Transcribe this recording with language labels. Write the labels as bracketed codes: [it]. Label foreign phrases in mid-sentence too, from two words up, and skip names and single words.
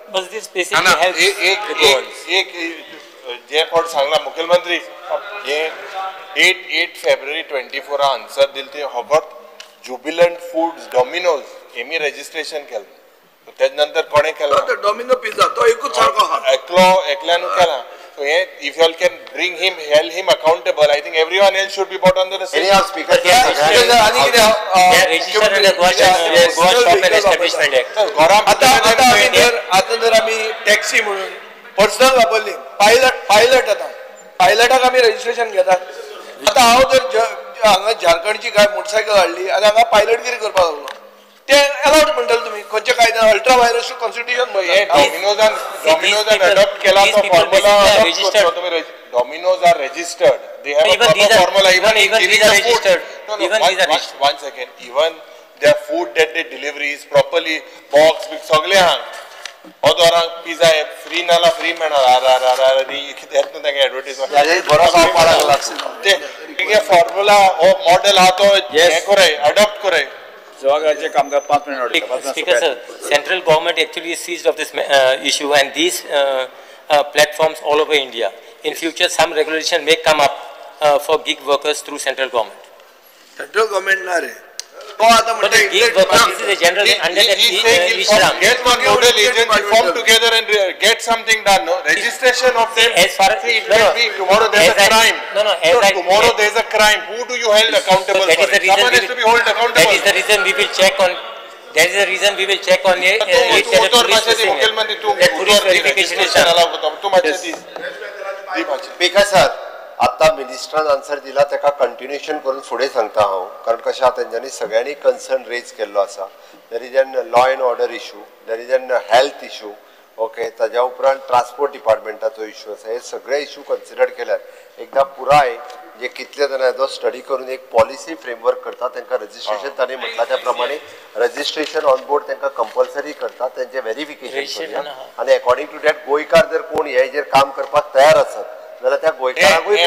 [kok] जे कोण सांगला मुख्यमंत्री हे 8 फेब्रुवारी 24 आन्सर दिल ते होगोत जुबिलंट फूड्स डॉमिनोज हेमी रजिस्ट्रेशन केलें. तेज नंतर कोणे केलं डॉमिनो पिझ्झा तो एकूच सारको आहा. एकल्यान केला. [en] So if you all can bring him, hold him accountable, I think everyone else should be brought under the same. Speaker, they are registered under Goa Shop and Establishment Act. [kok] आता जर आम्ही टॅक्सी म्हणून पर्सनल वापरली, पायलट आता पायलटाक आम्ही रजिस्ट्रेशन घेतात. आता हांव जर हांगा झारखंडची काय मोटरसायकल हाडली आनी हांगा पायलटगिरी करपाक लागलो, ते अलाउड म्हणटाले तुमी खंयच्या कायद्यान [en] ultra vires constitution [kok] डॉमिनोजान अडॉप्ट केला तो फॉर्म्युला तुम्ही डॉमिनोज [en] are registered. They have a proper formula. Even these are registered. One second. Even their food that they deliver is properly boxed with [kok] सगळे हांग. ओदोरांक पिझ्झा फ्री नाला फ्री मेळना कितें येता तांगे एडवर्टायजमेंट बरो जावपाक लागला. ते फॉर्म्युला हो मॉडेल हा तो हे कराय अडॉप्ट कराय. [en] Speaker, sir, central government actually is seized of this issue, and these platforms all over India. In future, some regulation may come up for gig workers through central government. central government [kok] ना रे. तो आता [en] But this is a general under the Vishram. Get one nodal agency, form together and get something done. No registration of them. As far as See, it will be tomorrow there is a crime. Tomorrow there is a crime. Who do you hold accountable That for is the it? reason Someone has to be held accountable. That is the reason we will check on. That is the reason we will check on a police verification is done. Speaker sir [kok] आता मिनिस्टरान आन्सर दिला ताका कंटिन्युएशन करून फुडें सांगता हांव कारण कशें आसा तेंच्यांनी सगळ्यांनी कन्सर्न रेज केल्लो आसा [en] There is an law and order issue there is an health issue okay [kok] ताज्या उपरांत ट्रान्सपोर्ट डिपार्टमेंटाचो इशू आसा हे सगळे इशू कन्सिडर केल्यार एकदा पुराय जे कितले जाणां हेजो स्टडी करून एक [en] policy framework [kok] करता तांकां रजिस्ट्रेशन तांणी म्हटलां त्या प्रमाणे [en] registration on board [kok] तांकां कंपल्सरी करता तेंचें व्हेरिफिकेशन आनी [en] according to that [kok] गोंयकार जर कोण हे हेजेर काम करपाक तयार आसत जाल्यार त्या गोंयकारांकूय